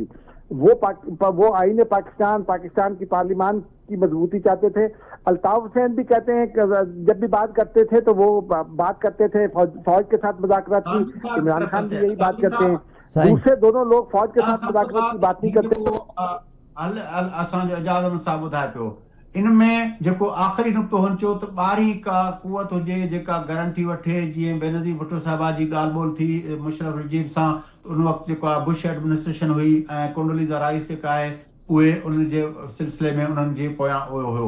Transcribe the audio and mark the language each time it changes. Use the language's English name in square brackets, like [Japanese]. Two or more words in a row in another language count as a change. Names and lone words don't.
[Urdu] وہ آئین پاکستان کی پارلیمان کی مضبوطی چاہتے تھے. الطاف حسین بھی کہتے ہیں کہ جب بھی بات کرتے تھے تو وہ بات کرتے تھے فوج کے ساتھ مذاکرات کی. عمران خان بھی یہی بات کرتے ہیں. دوسرے دونوں لوگ فوج کے ساتھ مذاکرات کی بات نہیں کرتے. [Sindhi] اجاز احمد صاحب ॿुधाए पियो इन में जेको आख़िरी नुक़्तो हुनचो त ॿारहीं का कुवत हुजे जेका गारंटी वठे. जीअं बेनज़ीर भुट्टो साहिबा जी ॻाल्हि ॿोल थी मुशर्रफ रजीब सां, उन वक़्तु जेको आहे बुश एडमिनिस्ट्रेशन हुई ऐं कोंडोलीज़ा राइस जेका आहे उहे उन जे सिलसिले में उन्हनि जे पोयां उहो हुयो.